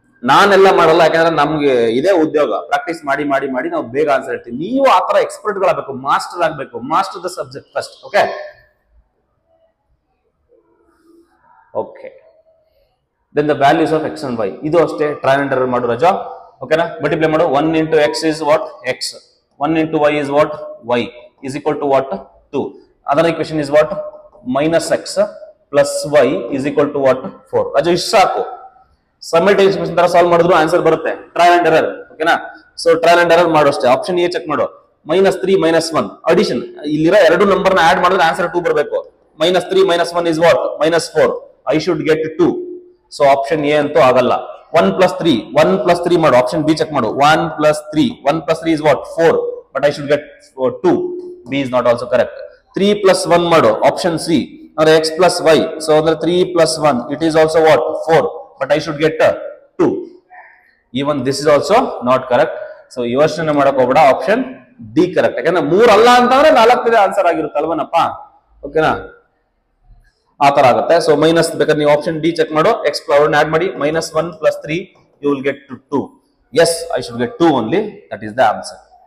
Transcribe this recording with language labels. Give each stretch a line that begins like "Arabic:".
Kannada: ನಾನೆಲ್ಲ ಮಾಡಲ್ಲ, ಯಾಕಂದ್ರೆ ನಮ್ಗೆ ಇದೇ ಉದ್ಯೋಗ. ಪ್ರಾಕ್ಟೀಸ್ ಮಾಡಿ ಮಾಡಿ ಮಾಡಿ ನಾವು ಬೇಗ ಆನ್ಸರ್ ಹೇಳ್ತೀವಿ. ನೀವು ಆತರ ಎಕ್ಸ್ಪರ್ಟ್ ಗಳಾಗಬೇಕು, ಮಾಸ್ಟರ್ ಆಗ್ಬೇಕು.
English: Master the subject first. Okay okay, then the values of x and y.
Kannada: ಇದು ಅಷ್ಟೇ, ಟ್ರಯಲ್ ಅಂಡ್ ಎರರ್ ಮಾಡು ರಜಾ. ಓಕೆನಾ, ಮಲ್ಟಿಪ್ಲೈ ಮಾಡು. 1 × x is what, x.
English: 1 × y is what, y is equal to what, 2. Other equation is what, -x + y is equal to what, 4.
Kannada: ರಜಾ ಇಷ್ಟು ಸಾಕು. Simultaneous equation ತರ ಸಾಲ್ವ್ ಮಾಡಿದ್ರು ಆನ್ಸರ್ ಬರುತ್ತೆ. Trial and error. ಓಕೆನಾ, ಸೊ ಟ್ರಯಲ್ ಅಂಡ್ ಎರರ್ ಮಾಡು ಅಷ್ಟೇ. Option A check ಮಾಡು. -3 - 1 ಅಡಿಷನ್, ಇಲ್ಲಿರೋ ಎರಡು ನಂಬರ್ ನ ಆಡ್ ಮಾಡಿದ್ರೆ ಆನ್ಸರ್ 2 ಬರಬೇಕು.
English: -3 - 1 is what, -4. I should get 2.
Kannada: So option A ಅಂತೂ ಆಗಲ್ಲ. 1 + 3 ಮಾಡು. ಆಪ್ಷನ್ ಬಿ ಚೆಕ್ ಮಾಡು.
English: 1 + 3 is what, 4, but I should get 2. B is not also correct.
Kannada: 3 + 1 ಮಾಡು. ಆಪ್ಷನ್ ಸಿ, ಅಂದ್ರೆ x + y. ಸೊ ಅಂದ್ರೆ
English: 3 + 1, it is also what, 4, but I should get 2. Even this is also not correct.
Kannada: So ಯೋಚನೆ ಮಾಡಕ್ ಹೋಗ್ಬೇಡ, option D correct. ಯಾಕಂದ್ರೆ 3 ಅಲ್ಲ ಅಂತಂದ್ರೆ 4 answer ಆಗಿರುತ್ತಲ್ವನಪ್ಪ. ಓಕೆನಾ, ಆ ತರ ಆಗುತ್ತೆ. ಸೊ ಮೈನಸ್ ಬೇಕಾದ್ರೆ ನೀವು ಆಪ್ಷನ್ ಡಿ ಚೆಕ್ ಮಾಡು. ಎಕ್ಸ್ ಆಡ್ ಮಾಡಿ.
English: -1 + 3 you will get 2. Yes, I should get 2 only. That is the answer.